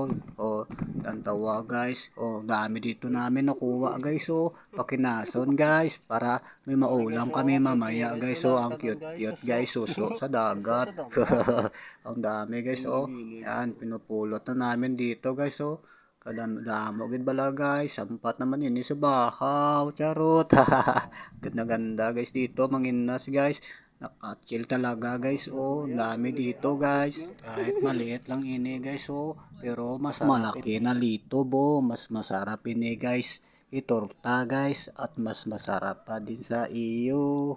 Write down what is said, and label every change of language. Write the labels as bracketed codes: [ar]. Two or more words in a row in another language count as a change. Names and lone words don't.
[tl] tantawa guys dami dito namin nakuha guys pakinason guys para may maulam kami mamaya guys ang cute guys suso sa dagat. Ang dami guys yan pinupulot na namin dito guys [hil] kadamo gid bala guys sampat naman ini sa bahaw charot. [tl] Ganda guys dito manginas guys naka-chill talaga guys dami dito guys kahit maliit lang ini guys pero mas malaki na lito mas masarap ini guys itorta guys at mas masarap pa din sa iyo.